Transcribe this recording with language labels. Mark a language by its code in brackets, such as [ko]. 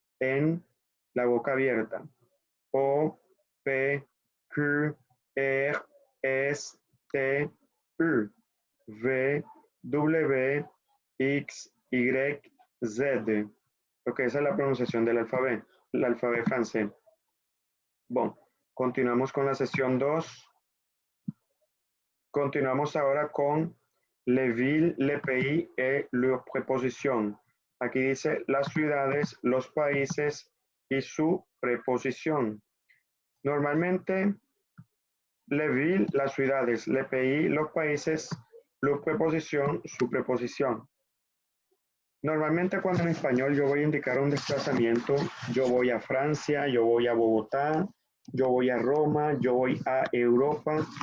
[es] N, la boca abierta. O, P, Q, R, S, T, U. V, W, X, Y, Z. Ok, esa es la pronunciación del alfabeto, el alfabeto francés. Bueno, continuamos con la sesión 2. Continuamos ahora con [fr] les villes, les pays et leurs prépositions. [es] Aquí dice las ciudades, los países y su preposición. Normalmente, [fr] les villes, [es] las ciudades, [fr] les pays, [es] los países, leur preposición, su preposición. Normalmente cuando en español yo voy a indicar un desplazamiento, yo voy a Francia, yo voy a Bogotá, yo voy a Roma, yo voy a Europa.